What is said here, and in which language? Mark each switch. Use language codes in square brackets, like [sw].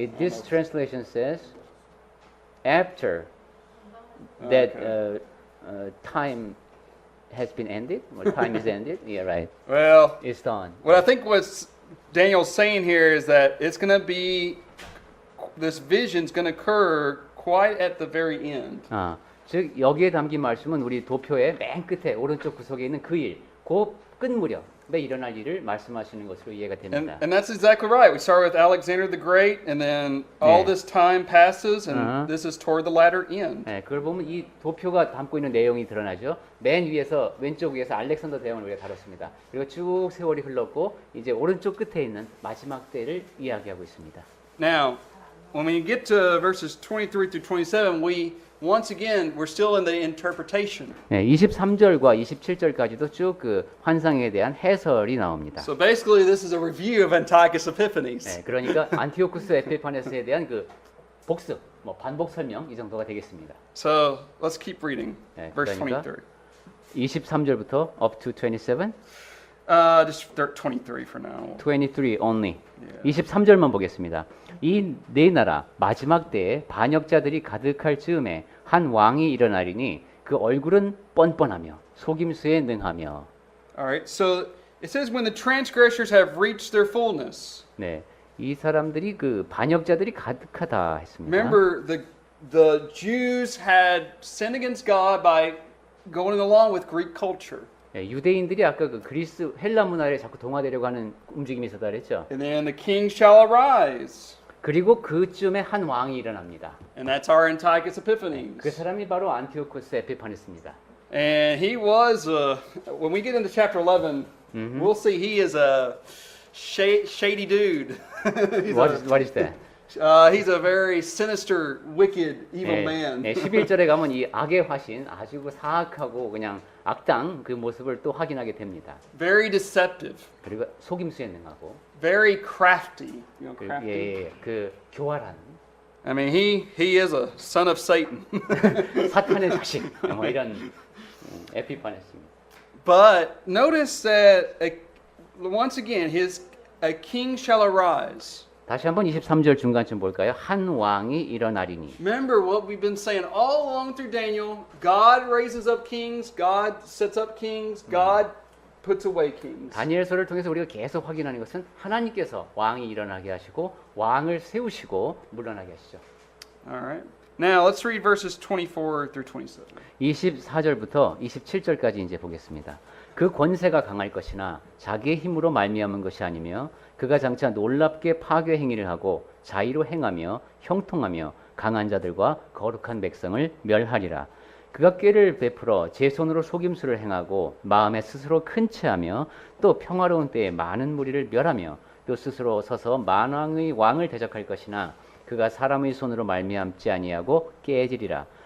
[en] This translation says after that time has been ended, or time is ended. Yeah, right. Well, It's done. what I think what Daniel's saying here is that it's going to be, this vision's going to occur quite at the very end. [ko] 즉 여기에 담긴 말씀은 우리 도표의 맨 끝에 오른쪽 구석에 있는 그 일, 그 끝 무렵에 일어날 일을 말씀하시는 것으로 이해가 됩니다. [en] And that's exactly right. We start with Alexander the Great, and then all this time passes, and Uh-huh. this is toward the latter end. [ko] 네, 그걸 보면 이 도표가 담고 있는 내용이 드러나죠. 맨 위에서 왼쪽 위에서 알렉산더 대왕을 우리가 다뤘습니다. 그리고 쭉 세월이 흘렀고 이제 오른쪽 끝에 있는 마지막 때를 이야기하고 있습니다. [en] Now, when we get to verses 23 through 27, once again, we're still in the interpretation. [ko] 네, 23절과 27절까지도 쭉 그 환상에 대한 해설이 나옵니다. [en] So basically, this is a review of Antiochus Epiphanes. [ko] 네, 그러니까 안티오쿠스 에피파네스에 대한 그 복습, 반복 설명 이 정도가 되겠습니다. [en] So let's keep reading. [ko] 네, [en] Verse [ko] 그러니까 [en] 23. [ko] 23절부터 [en] up to 27, Just 23 for now. 23 only. Yeah. [ko] 23절만 보겠습니다. 이 네 나라 마지막 때에 반역자들이 가득할 즈음에 한 왕이 일어나리니 그 얼굴은 뻔뻔하며 속임수에 능하며. [en] All right. So it says, when the transgressors have reached their fullness. [ko] 네, 이 사람들이 그 반역자들이 가득하다 했습니다. [en] Remember, the Jews had sinned against God by going along with Greek culture. [ko] 네, 유대인들이 아까 그 그리스 헬라 문화에 자꾸 동화되려고 하는 움직임이 있었다 그랬죠. [en] And then the king shall arise. [ko] 그리고 그쯤에 한 왕이 일어납니다. [en] And that's our Antiochus Epiphanes. [ko] 그 사람이 바로 안티오코스 에피파네스입니다. [en] And he was, when we get into chapter 11, we'll see he is a shady dude. What is that? He's a very sinister, wicked, evil man. [ko] 네, 11절에 가면 이 악의 화신, 아주 그 사악하고 그냥 악당 그 모습을 또 확인하게 됩니다. [en] Very deceptive. [ko] 그리고 속임수에 능하고, [en] Very crafty. You know, [ko] 그, [en] crafty. [ko] 그 교활한 [en] I mean, he is a son of Satan. [ko] 사탄의 자식, 이런 에피파네스입니다. [en] But notice that once again, a king shall arise. [ko] 다시 한번 23절 중간쯤 볼까요? 한 왕이 일어나리니. [en] Remember what we've been saying all along through Daniel. God raises up kings. God sets up kings. God puts away kings. [ko] 다니엘서를 통해서 우리가 계속 확인하는 것은 하나님께서 왕이 일어나게 하시고 왕을 세우시고 물러나게 하시죠. [en] All right. Now let's read verses 24 through 27. [ko] 24절부터 27절까지 이제 보겠습니다. 그 권세가 강할 것이나 자기의 힘으로 말미암은 것이 아니며 그가 장차 놀랍게 파괴 행위를 하고 자의로 행하며 형통하며 강한 자들과 거룩한 백성을 멸하리라. 그가 꾀를 베풀어 제 손으로 속임수를 행하고 마음에 스스로 큰 체하며 또 평화로운 때에 많은 무리를 멸하며 또 스스로 서서 만왕의 왕을 대적할 것이나 그가 사람의 손으로 말미암지 아니하고 깨지리라.